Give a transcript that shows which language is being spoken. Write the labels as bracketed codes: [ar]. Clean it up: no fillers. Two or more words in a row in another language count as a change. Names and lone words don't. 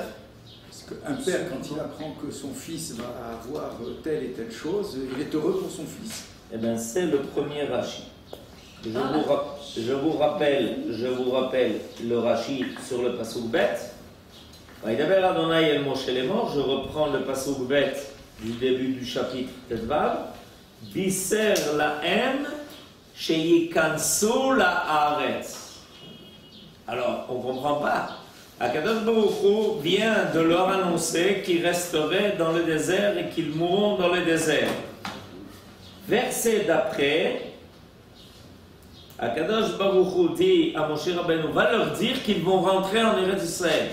[fr] Parce qu'un père, quand il apprend que son fils va avoir telle et telle chose, il est heureux pour son fils. Eh bien, c'est le premier Rashi. Je vous rappelle le Rashi sur le [he] פסוק ב. וידבר אדני אל משה לאמר. [fr] Je reprends le [he] פסוק ב [fr] du début du chapitre Tetvav. [he] בישר להם שיכנסו לארץ. [fr] Alors, on ne comprend pas. [he] הקדוש ברוך הוא [fr] vient de leur annoncer qu'ils resteraient dans le désert et qu'ils mourront dans le désert. Verset d'après, [he] הקדוש ברוך הוא [fr] dit à Moshe Rabbeinu, va leur dire qu'ils vont rentrer en Eretz Israël.